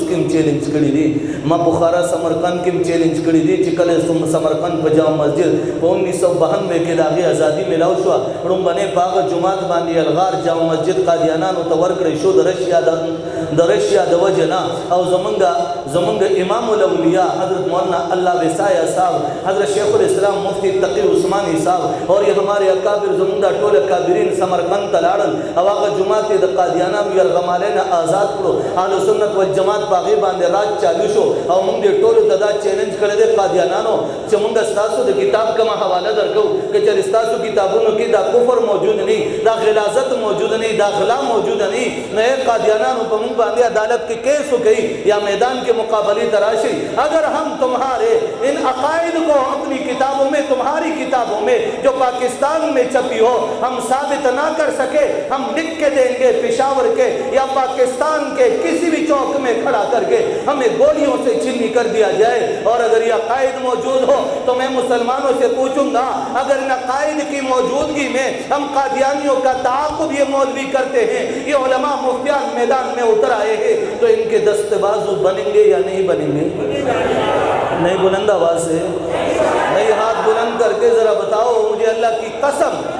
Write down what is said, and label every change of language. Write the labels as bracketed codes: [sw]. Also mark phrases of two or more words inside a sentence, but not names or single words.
[ps] کې چیلنج کړی دي ما بخارا سمرقند کې چیلنج کړی دي چې کله سمرقند په جامع مسجد په 1992 کې د هغې ازادي ملاو شوه لومبنۍ په هغه جومات باندې الغار جامع مسجد قادیانانو ته ورکړی شو د رشیا د وجه نه او زمونږ امام الاولیاء حضرت مولانا اللہ وسایہ صاحب حضرت شیخ الاسلام مفتی تقی عثمانی صاحب [ur] اور یہ ہمارے اکابر [ps] زمونږ ټول اکابرین سمرقند ته لاړل او هغه جماعت د قادیانانو یرغمالۍ نه آزاد کړو اهل سنت والجماعت په هغې باندې راج چالو شو او موږ دې ټولو ته دا چیلنج کړی دی قادیانانو چې موږ ستاسو د کتاب کومه حواله درکوو که چېرې ستاسو کتابونو کې دا کفر موجود نه دا غلاظت موجود نه دا غلا موجود نه نو قادیانانو په موږ باندې عدالت کې کیس وکړي [ur] یا میدان کے مقابلے تراشی اگر ہم تمہارے ان عقائد کو اپنی کتابوں میں تمہاری کتابوں میں جو پاکستان میں چھپی ہو ہم ثابت نہ کر سکے ہم لکھ کے دیں گے پشاور کے یا پاکستان کے کسی بھی چوک میں کھڑا کر کے ہمیں گولیوں سے چنی کر دیا جائے اور اگر یہ عقائد موجود ہو تو میں مسلمانوں سے پوچھوں گا اگر ان عقائد کی موجودگی میں ہم قادیانیوں کا تعاقب یہ مولوی کرتے ہیں یہ علماء مفتیان میدان میں اتر آئے ہیں تو ان کے دست بازو بنیں گے یا نہیں بنیں گے نہیں بلند آواز سے نہیں ہاتھ بلند کر کے ذرا بتاؤ مجھے اللہ کی قسم